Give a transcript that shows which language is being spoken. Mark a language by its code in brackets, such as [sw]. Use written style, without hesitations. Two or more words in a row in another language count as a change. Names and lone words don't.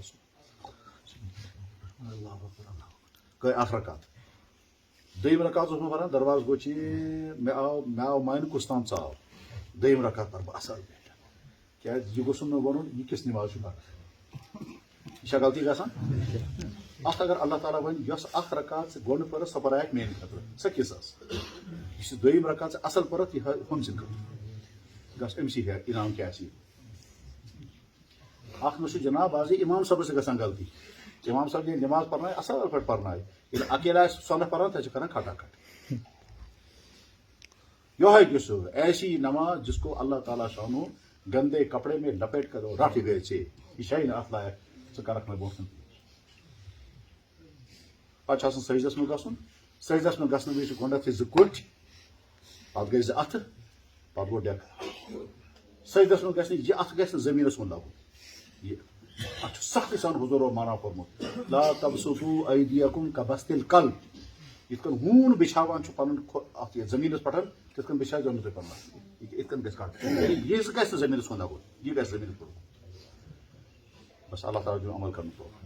[ks] گٔے اکھ رکعت دوٚیِم رکعت اوسُس بہٕ پران دروازٕ گوٚو چیٖر مےٚ آو مانہِ کُس تام ژاو دوٚیِم رکعت پرٕ بہٕ اصل پٲٹھۍ کیٛازِ یہِ گوٚژھُم نہٕ وَنُن یہِ کِژھ نٮ۪ماز چھُ پران یہِ چھا غلطی گژھان اتھ اگر اللہ تعالیٰ وَنہِ یۄس اکھ رکعت ژٕ گۄڈٕ پٔرٕتھ سۄ پرایکھ میانہِ خٲطرٕ سۄ کِژھ ٲس یُس یہِ دوٚیِم رکعت ژٕ اصل پٔرٕتھ یہِ ہُمۍ سٕنٛدِ خٲطرٕ گژھ أمسٕے ہیٚکھ انعام کیٛاہ آسہِ اکھ نہٕ چھُ جناب آزے اِمام صٲبس چھِ گژھان غلطی اِمام صٲب ییٚلہِ نٮ۪ماز پرنایہِ اصل پٲٹھۍ پرنایہِ ییٚلہِ اکیلا آسہِ سۄنہٕ پران تتہِ چھِ کران کھٹا کھٹ یہوے کیُس [ur] ایسی نماز جس کو اللہ تعالیٰ شانو گندے کپڑے میں لپیٹ کر [ks] رٹ گئے ژے یہِ چھے نہٕ اتھ لایق ژٕ کرکھ مےٚ برونٛٹھ کُن پتہٕ چھُ آسان سجدس منٛز گژھُن سجدس منٛز گژھنہٕ وِزِ چھِ گۄڈنیتھٕے زٕ کُٹھۍ پتہٕ گٔے زٕ اَتھٕ پتہٕ گوٚو ڈٮ۪کہٕ سجدس منٛز گژھِ نہٕ یہِ اَتھٕ گژھِ نہٕ زٔمیٖنس کُن لگُن یہِ اتھ چھُ سختی سان حضوٗرو مانا کوٚرمُت [ar] لا تبسطوا ایدیکم کبسط الکلب [ks] یِتھ کٔنۍ ہوٗن بِچھاوان چھُ پنُن اتھ یتھ زٔمیٖنس پٮ۪ٹھ تِتھ کٔنۍ بِچھٲیزیو نہٕ تُہۍ پنُن یِتھ کٔنۍ گژھِ کٹ یہِ گژھِ نہٕ زٔمیٖنس کُن لگُن یہِ گژھِ زٔمیٖنس کُن بس اللہ تعالیٰ دیُن عمل کرنُک